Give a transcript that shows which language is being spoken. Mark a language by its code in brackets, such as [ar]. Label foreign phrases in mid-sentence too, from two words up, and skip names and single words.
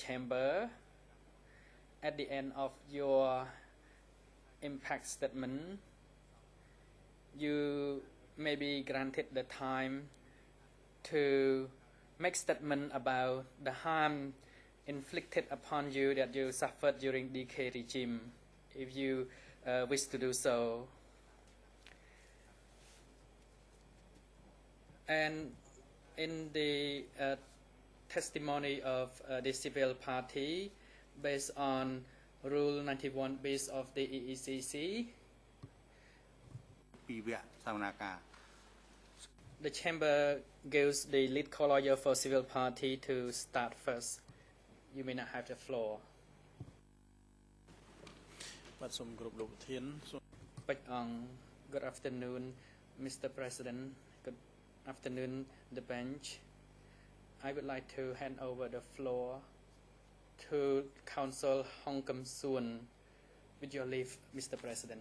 [en] chamber, at the end of your impact statement, you may be granted the time to make statement about the harm inflicted upon you that you suffered during DK regime, if you wish to do so. And in the testimony of the civil party, based on Rule 91 based of the EECC, [km] ពីវគ្គសវនាការ [en] the chamber gives the lead co-lawyer for civil party to start first. You may not have the floor. [km] បាទសូមគោរពលោកប្រធាន [en] Bạch Ong, good afternoon, Mr. President. Good afternoon, the bench. I would like to hand over the floor to Counsel Hong Kam Soon. With your leave, Mr. President.